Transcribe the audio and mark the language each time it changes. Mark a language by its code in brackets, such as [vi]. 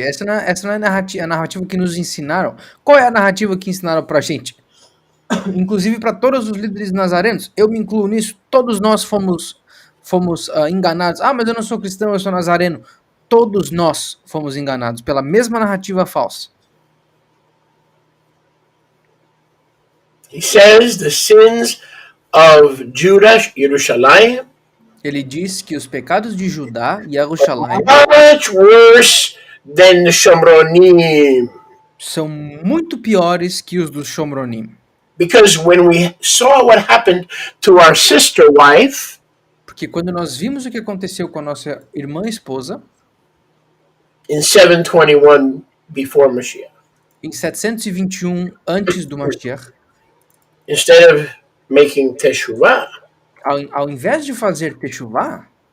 [pt] Essa não é a narrativa que nos ensinaram. Qual é a narrativa que ensinaram pra gente? Inclusive para todos os líderes nazarenos, eu me incluo nisso, todos nós fomos enganados. Mas eu não sou cristão, eu sou nazareno. Todos nós fomos enganados pela mesma narrativa falsa. [en] He says the sins of Judah, Jerusalem, [pt] ele diz que os pecados de Judá e Jerusalém [en] much worse than the Shomronim. [pt] São muito piores que os dos Shomronim. [en] Because when we saw what happened to our sister wife, [pt] porque quando nós vimos o que aconteceu com a nossa irmã esposa, [en] in 721 before Mashiach, [pt] em 721 antes do Mashiach, [en] instead of making teshuvah, [pt] ao invés de fazer teshuvah,